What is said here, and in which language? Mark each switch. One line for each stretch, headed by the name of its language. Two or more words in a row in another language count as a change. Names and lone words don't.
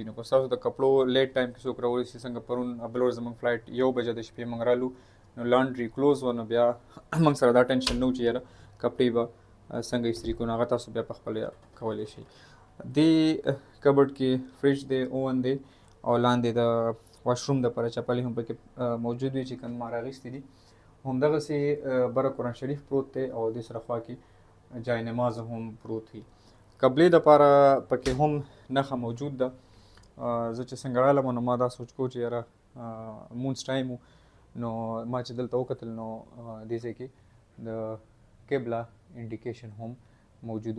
Pashto: نو که ستاسو د کپړو
English: late time
Pashto: کې څوک راوړي چې څنګه پرون بل ورځ زموږ فلایټ 1 بجه د شپې موږ رالو نو
English: laundry closed
Pashto: و نو بیا موږ سره دا ټینشن نه و چې یاره کپړې به څنګه استري کړو. نو هغه تاسو بیا پخپله کولی شئ. دې کبډ کې فریج دی، اوون دی او لاندې د واشروم دپاره چپلې هم پکې موجود وي چې کوم ما راغوښتي دي. همدغسې بره قرآن شریف پروت دی او دې سره خوا کې جای نماز هم پروت وي. قبلې دپاره پکې هم نښه موجود ده. زه چې څنګه رالم نو ما دا سوچ کو چې یاره مونځ ټایم و نو ما چې دلته وکتل نو دې ځای کې د قبله انډیکیشن هم موجود و.